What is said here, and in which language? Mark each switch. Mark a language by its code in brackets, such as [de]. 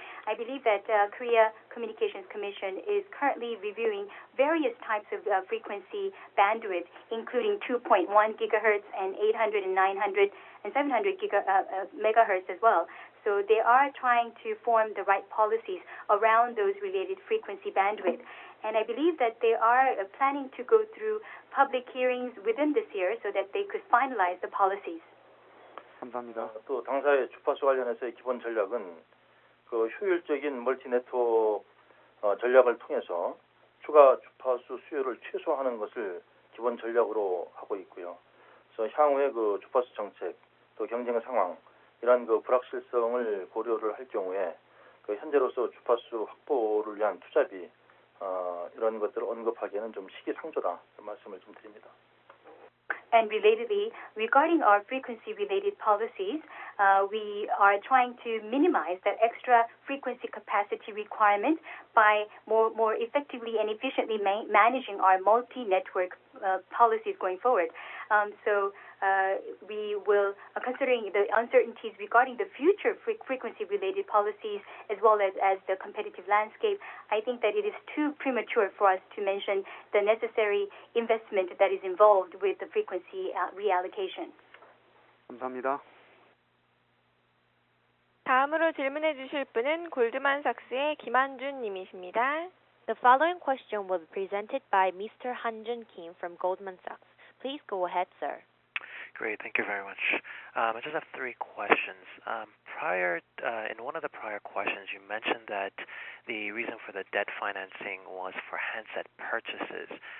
[en] I believe that Korea Communications Commission is currently reviewing various types of frequency bandwidth, including 2.1 gigahertz and 800 and 900 and 700 megahertz as well. So they are trying to form the right policies around those related frequency bandwidth. And I believe that they are planning to go through public hearings within this year so that they could finalize the policies. [ko] 감사합니다. 또 당사의 주파수 관련해서의 기본 전략은 그 효율적인 멀티 네트워크 전략을 통해서 추가 주파수 수요를 최소화하는 것을 기본 전략으로 하고 있고요. 그래서 향후의 그 주파수 정책 또 경쟁 상황 이러한 그 불확실성을 고려를 할 경우에 그 현재로서 주파수 확보를 위한 투자비 이런 것들을 언급하기에는 좀 시기상조다 이런 말씀을 좀 드립니다. [en] And relatedly, regarding our frequency-related policies, we are trying to minimize that extra frequency capacity requirement by more effectively and efficiently managing our multi-network policies going forward. So we will, considering the uncertainties regarding the future frequency-related policies as well as the competitive landscape, I think that it is too premature for us to mention the necessary investment that is involved with the frequency reallocation. [ko] 감사합니다. 다음으로 질문해 주실 분은 골드만삭스의 김한준 님이십니다. [en] The following question will be presented by Mr. Han-jun Kim from Goldman Sachs. Please go ahead, sir. Great, thank you very much. I just have three questions. In one of the prior questions, you mentioned that the reason for the debt financing was for handset purchases.